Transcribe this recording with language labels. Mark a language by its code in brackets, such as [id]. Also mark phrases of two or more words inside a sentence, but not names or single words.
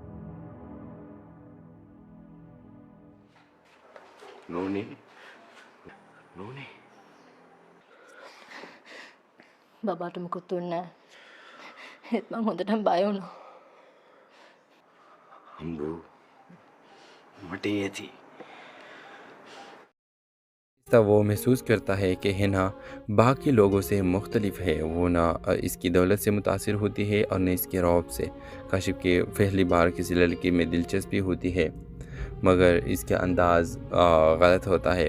[si] නෝනේ. බබාට මුකුත් උන්නේ නැහැ. ඒත් මං හොඳටම බය වුණා. අම්බෝ. මට ඒති. [ur] وہ محسوس کرتا ہے کہ حنا باقی لوگوں سے مختلف ہے. وہ نہ اس کی دولت سے متاثر ہوتی ہے اور نہ اس کے رعب سے. کاشف کے پہلی بار کسی لڑکی میں دلچسپی ہوتی ہے مگر اس کا انداز غلط ہوتا ہے.